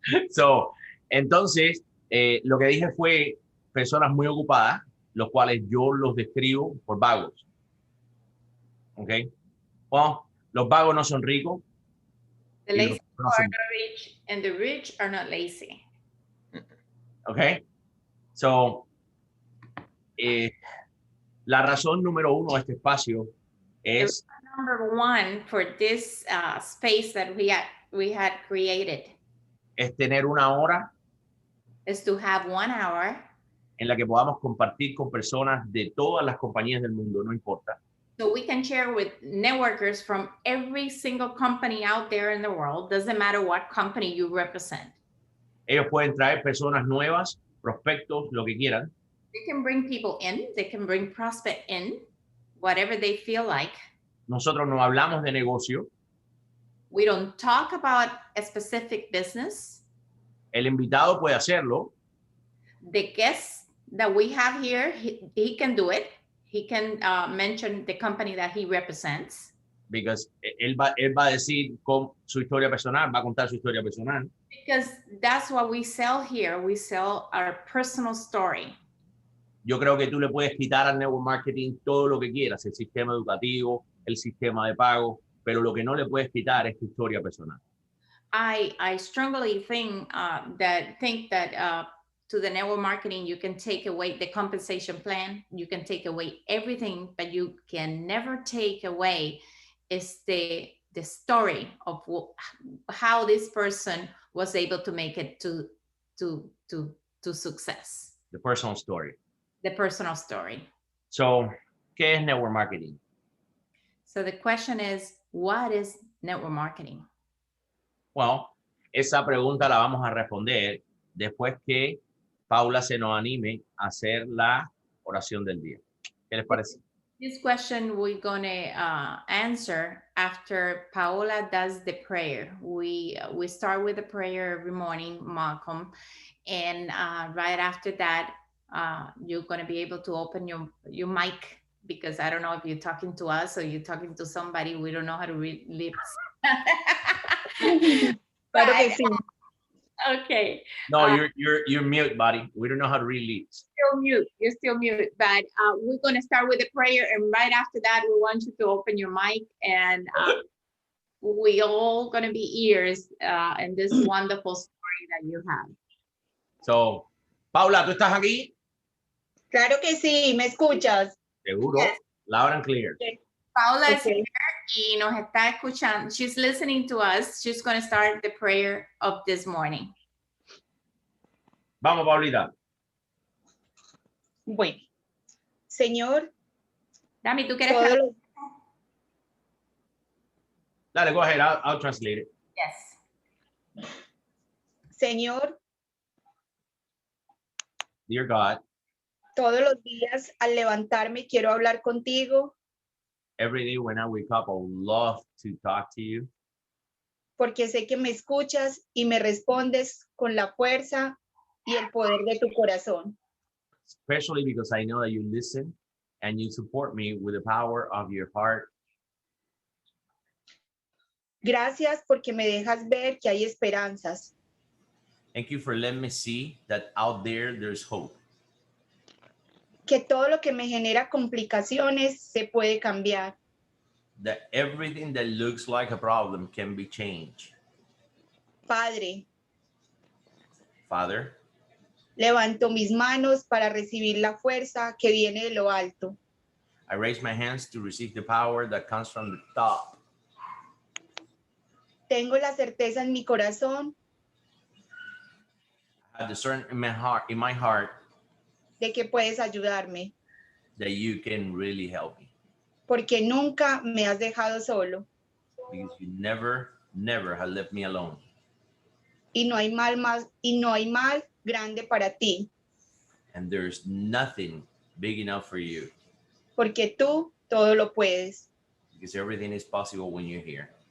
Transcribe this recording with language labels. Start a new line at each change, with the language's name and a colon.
Spanish: So, entonces, lo que dije fue personas muy ocupadas, los cuales yo los describo por vagos. ¿Ok? Well, los vagos no son ricos.
English: The lazy people are not rich, and the rich are not lazy.
Spanish: ¿Ok? So, la razón número uno de este espacio es
English: Number one for this space that we had created
Spanish: es tener una hora
English: is to have 1 hour
Spanish: en la que podamos compartir con personas de todas las compañías del mundo, no importa.
English: so we can share with networkers from every single company out there in the world. Doesn't matter what company you represent.
Spanish: Ellos pueden traer personas nuevas, prospectos, lo que quieran.
English: They can bring people in, they can bring prospect in, whatever they feel like.
Spanish: Nosotros no hablamos de negocio.
English: We don't talk about a specific business.
Spanish: El invitado puede hacerlo,
English: The guest that we have here, he can do it. He can mention the company that he represents.
Spanish: because él va a decir con su historia personal, va a contar su historia personal.
English: Because that's what we sell here. We sell our personal story.
Spanish: Yo creo que tú le puedes quitar al network marketing todo lo que quieras, el sistema educativo, el sistema de pago, pero lo que no le puedes quitar es tu historia personal.
English: I strongly think that to the network marketing, you can take away the compensation plan, you can take away everything, but you can never take away is the story of how this person was able to make it to success. The personal story. The personal story.
Spanish: So, ¿qué es network marketing?
English: So the question is, what is network marketing?
Spanish: Well, esa pregunta la vamos a responder después que Paula se nos anime a hacer la oración del día. ¿Qué les parece?
English: This question we're going to answer after Paola does the prayer. We start with a prayer every morning, Malcolm, and right after that, you're going to be able to open your mic, because I don't know if you're talking to us or you're talking to somebody. We don't know how to read lips.
Spanish: Claro que sí.
English: Okay. No, you're mute, buddy. We don't know how to read lips. You're still mute, but we're going to start with a prayer, and right after that we want you to open your mic, and we all going to be ears in this wonderful story that you have.
Spanish: So, Paula, ¿tú estás aquí? Claro que sí, ¿me escuchas? Seguro.
English: Yes. Loud and clear. Paula is Okay.
Spanish: here y nos está escuchando.
English: She's listening to us. She's going to start the prayer of this morning.
Spanish: Vamos, Paulita. Bueno, Señor, Dami, ¿tú quieres? todos los,
English: Dale, go ahead. I'll translate it. Yes.
Spanish: Señor,
English: Dear God,
Spanish: todos los días al levantarme quiero hablar contigo
English: every day when I wake up, I would love to talk to you
Spanish: porque sé que me escuchas y me respondes con la fuerza y el poder de tu corazón.
English: especially because I know that you listen and you support me with the power of your heart.
Spanish: Gracias porque me dejas ver que hay esperanzas.
English: Thank you for letting me see that out there, there's hope.
Spanish: que todo lo que me genera complicaciones se puede cambiar.
English: That everything that looks like a problem can be changed.
Spanish: Padre,
English: Father,
Spanish: levanto mis manos para recibir la fuerza que viene de lo alto.
English: I raise my hands to receive the power that comes from the top.
Spanish: Tengo la certeza en mi corazón
English: I discern in my heart
Spanish: de que puedes ayudarme,
English: that you can really help me.
Spanish: porque nunca me has dejado solo
English: Because you never have left me alone.
Spanish: y no hay mal grande para ti,
English: And there's nothing big enough for you.
Spanish: porque tú todo lo puedes.
English: Because everything is possible when you're here.